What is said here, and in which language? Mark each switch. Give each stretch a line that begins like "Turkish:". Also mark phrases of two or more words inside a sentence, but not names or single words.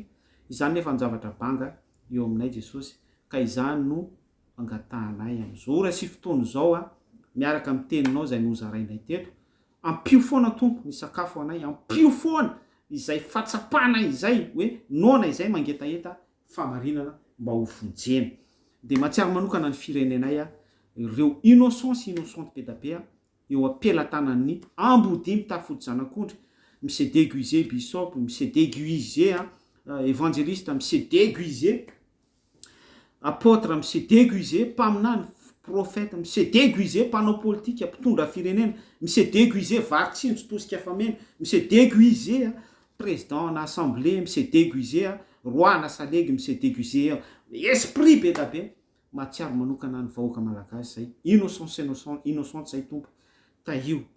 Malagasy: Izany nefa ny zavatra banga eo aminay Jesosy ka izany no angatahanay am'izao ora sy fotoana zao miaraka amin'ny teninao zay nozarainay teto ampio foana tompo ny sakafo anay, ampio foana izay fatsapana izay hoe nona izay mangetaeta famarinana mba ho vonjena. De matsiary manokana ny firenenay ireo innocence be da be eo apelatanan'ny ambody mitafody zanak'ondry
French: mise déguisé bishop, mise déguisé évangéliste, mise déguisé apôtre, mise déguisé
Malagasy: mpaminany prophète,
French: mise déguisé
Malagasy: mpanao politique mpitondra firenena,
French: mise déguisé
Malagasy: varitsinjo tosika famena,
French: mise déguisé président
Malagasy: na assemblée,
French: mise déguisé roi
Malagasy: na salegy,
French: mise déguisé esprit
Malagasy: be da be. Matsiaro manokana ny vahoaka malagasy zay innocente zay tompo tahio